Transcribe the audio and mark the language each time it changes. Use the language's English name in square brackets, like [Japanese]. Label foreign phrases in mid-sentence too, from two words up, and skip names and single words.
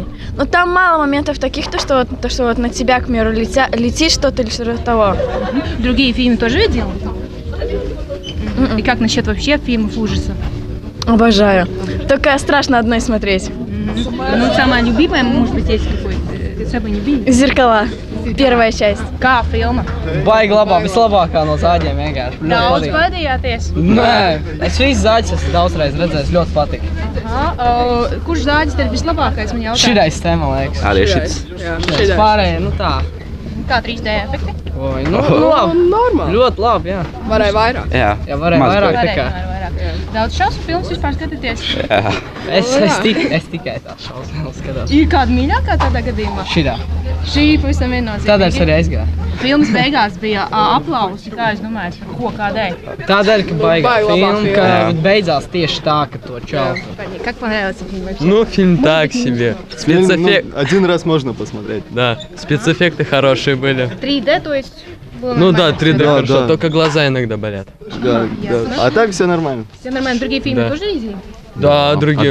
[Russian] Но там мало моментов таких, что вот на тебя, к примеру, летит что-то или что-то того. Другие фильмы тоже видел? И как насчет вообще фильмов ужасов? Обожаю. Только страшно одной смотреть. Ну, самая любимая, может быть, есть какой-то? Самый любимый? «Зеркала». Первая часть. [Latvian] Kā filma? Baigi labā, vislabākā no Zāģiem vienkārši. Daudz baidījāties? Nē, es visu Zāģis esmu daudzreiz redzējis, ļoti patika. Kurš Zāģis tad vislabākais, man jautā? Šitais te, man liekas. Arī šits. Šitais pārējie, tā. Kā 3D efekti? Oi, labi. Normāli. Ļoti labi, jā. Varēja vairāk. Jā, varēja vairāk tā kā. Daudz šausmu filmas vispār skatāties? Jā. Es tikai tās šausmu skatos. Ir kāda mīļākā tādā gadījumā? Šitā. Šī pavisam viennozīmīgi. Tādēļ es arī aizgāju. Filmas beigās bija aplausi, kā es domāju, par ko, kādēļ? Tādēļ, ka baigā filma, ka beidzās tieši tā, ka to čau. [Russian] Как понравился фильм вообще? Ну, фильм так себе. Один раз можно посмотреть. Да, спецэффекты хорошие были. 3D, то есть? Ну да, 3D хорошо, только глаза иногда болят. Да. А так все нормально. Все нормально. Другие фильмы тоже видели? Да, другие.